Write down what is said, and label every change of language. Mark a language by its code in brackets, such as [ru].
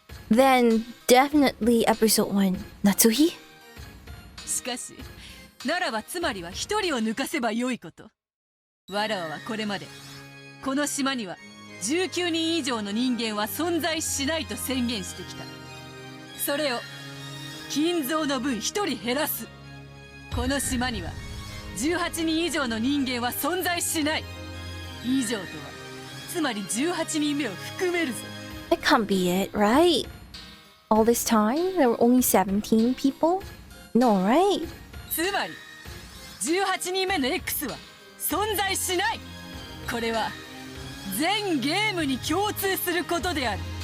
[en] Then definitely episode 1, Natsuhi? [ja] しかし、ならばつまりは一人を抜かせばよいこと。わらわはこれまで、この島には19人以上の人間は存在しないと宣言してきた。それを金蔵の分一人減らす。この島には18人以上の人間は存在しない。以上とはつまり18人目を含めるぞ。 [en] That can't be it, right? All this time, there were only 17 people? No, right? [ja] つまり18人目の X は存在しない。これは全ゲームに共通することである。